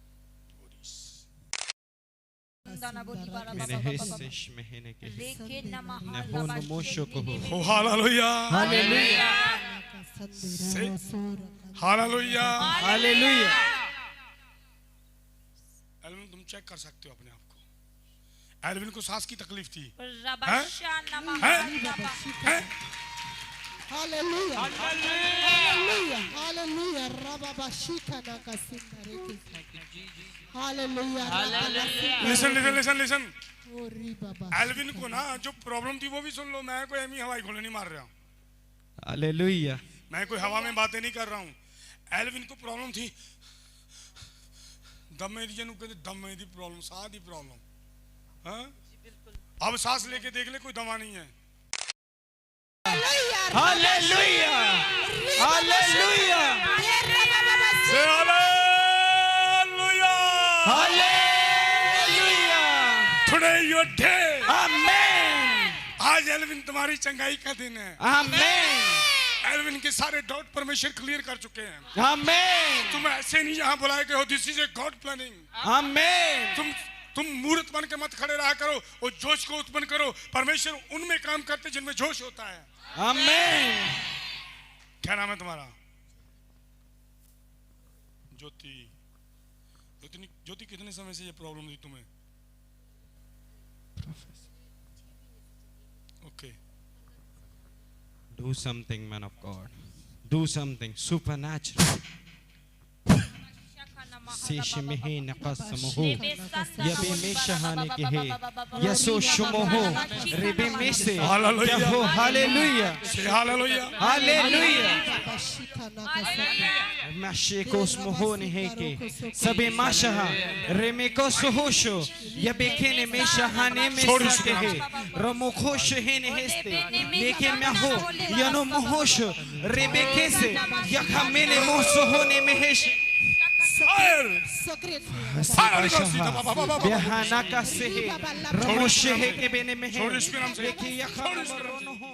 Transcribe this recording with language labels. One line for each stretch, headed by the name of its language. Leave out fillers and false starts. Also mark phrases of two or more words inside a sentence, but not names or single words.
Hindi: हालेलुया, हालेलुया, हालेलुया, हालेलुया। एल्विन तुम चेक कर सकते हो अपने आप को। एल्विन को सांस की तकलीफ थी।
English: Hallelujah. Hallelujah. Hallelujah. Rababa shika na kasinda reki. listen listen listen listen
Hindi: ओरी बाबा एल्विन को ना जो प्रॉब्लम थी वो भी सुन लो। मैं कोई एमी हवाई खोले नहीं मार रहा हूँ,
English: Hallelujah.
Hindi: मैं कोई हवा में बातें नहीं कर रहा हूँ। एल्विन को प्रॉब्लम थी
Punjabi: दमे दी,
Hindi: जनु कहते
Punjabi: दमे दी
Hindi: प्रॉब्लम,
Punjabi: सांस दी
Hindi: प्रॉब्लम। हाँ अब सांस लेके देख ले, कोई दवा नहीं है।
English: Hallelujah. Hallelujah. Say hallelujah. Hallelujah. Today your day. Amen.
Hindi: आज एल्विन तुम्हारी चंगाई का दिन है।
English: Amen.
Hindi: एल्विन के सारे डाउट परमेश्वर क्लियर कर चुके हैं।
English: Amen.
Hindi: तुम ऐसे नहीं यहाँ बुलाए गए हो,
English: this is a God planning. Amen.
Hindi: तुम मूर्त बन के मत खड़े रहा करो और जोश को उत्पन्न करो। परमेश्वर उनमें काम करते जिनमें जोश होता है।
English: Amen.
Hindi: क्या नाम है तुम्हारा? ज्योति। ज्योति कितने समय से ये प्रॉब्लम थी तुम्हें? ओके
English: Do something, man of God. Do something supernatural. Sishimihi naqassamuhu. Yabimishahani kihi. Yasushumuhu. Ribimise. Hallelujah. Yahu. Hallelujah. Say hallelujah. Hallelujah. Hallelujah. Mashikos muhuni heke. Sabi mashaha. Remiko suhushu. Yabikini mishahani misakehe. Ramukhush hini histe. Leke mahu. Yanu muhushu. Ribikise. Yakamini musuhuni mihish. Fire. Behana kasehe. Ramoshehe ke bene mehe.
Hindi: छोड़ इसके नाम से। Leki yakama.